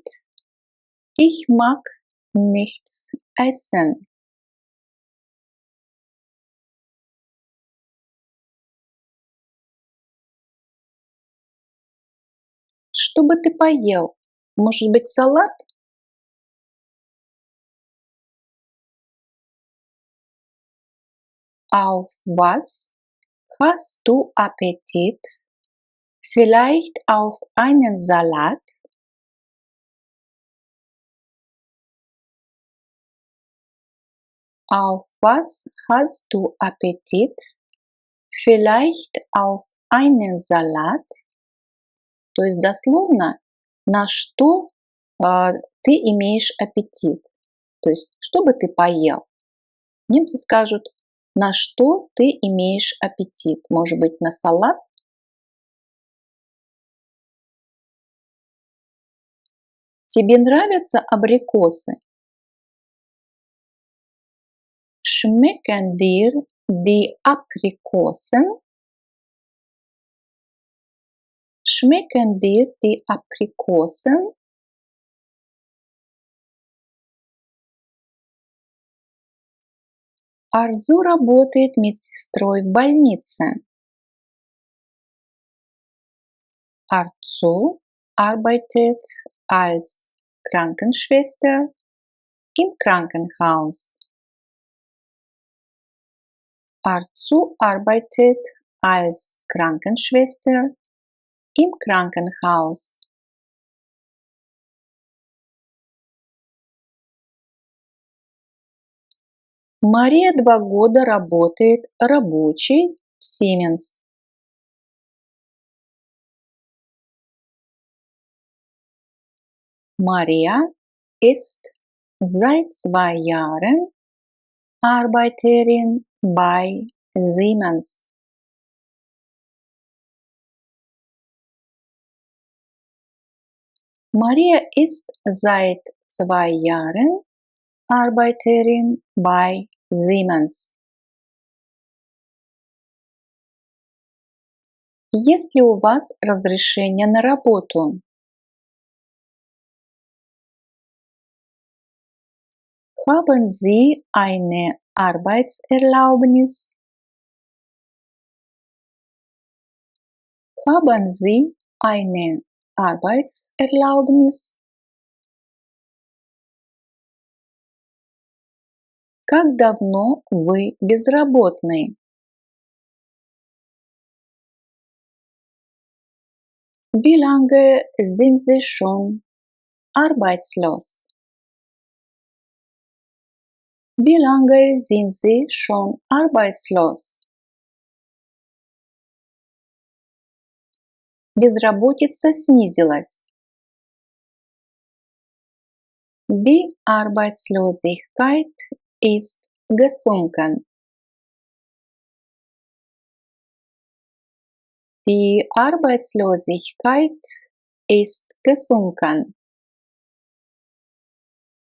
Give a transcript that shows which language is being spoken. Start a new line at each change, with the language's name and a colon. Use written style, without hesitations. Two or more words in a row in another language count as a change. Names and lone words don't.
German: Ich mag nichts essen.
Russian: Что бы ты поел? Может быть, салат?
German: Auf was hast du Appetit? Vielleicht auf einen Salat? Auf was hast du Appetit? Vielleicht auf einen Salat?
Russian: То есть дословно, на что ты имеешь аппетит. То есть, что бы ты поел? Немцы скажут, на что ты имеешь аппетит. Может быть, на салат? Тебе нравятся абрикосы?
German: Schmecken dir die Aprikosen? Schmecken dir die Aprikosen?
Russian: Арзу работает медсестрой в больнице.
German: Arzu arbeitet als Krankenschwester im Krankenhaus. Arzu arbeitet als Krankenschwester im Krankenhaus.
Russian: Мария 2 года работает рабочей в Siemens.
German: Maria ist seit 2 Jahren Arbeiterin bei Siemens. Maria ist seit 2 Jahren Arbeiterin bei Siemens.
Russian: Есть ли у вас разрешение на работу?
German: Haben Sie eine Arbeitserlaubnis? Haben Sie eine Arbeitserlaubnis?
Russian: Как давно вы безработный?
German: Wie lange sind Sie schon arbeitslos? Wie lange sind Sie schon arbeitslos?
Russian: Безработица снизилась.
German: Die Arbeitslosigkeit ist gesunken. Die Arbeitslosigkeit ist gesunken.